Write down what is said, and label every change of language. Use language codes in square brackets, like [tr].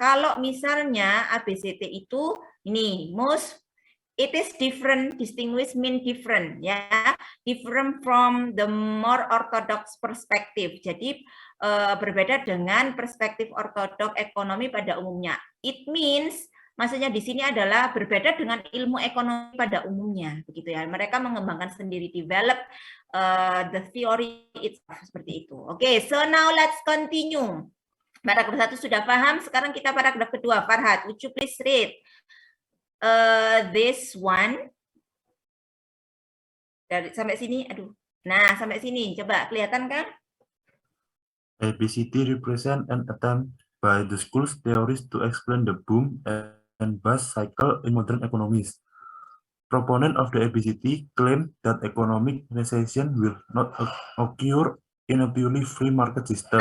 [id] Kalau misalnya ABCT itu ini [en] it is different, distinguish mean different, ya, different from the more orthodox perspective. [id] Jadi berbeda dengan perspektif ortodok ekonomi pada umumnya. [en] It means, [id] maksudnya di sini adalah berbeda dengan ilmu ekonomi pada umumnya, begitu ya. Mereka mengembangkan sendiri, [en] develop the theory itself, [id] seperti itu. [en] Oke, so now let's continue. [id] Paragraf 1 sudah paham, sekarang kita paragraf kedua. Farhad, [en] would you please read this one [id] dari sampai sini, aduh. Nah, sampai sini coba kelihatan kan? [en] ABCD represent an attempt by the school's theories to explain the boom and bust cycle in modern economies. Proponent of the ABCD claim that economic recession will not occur in a purely free market system.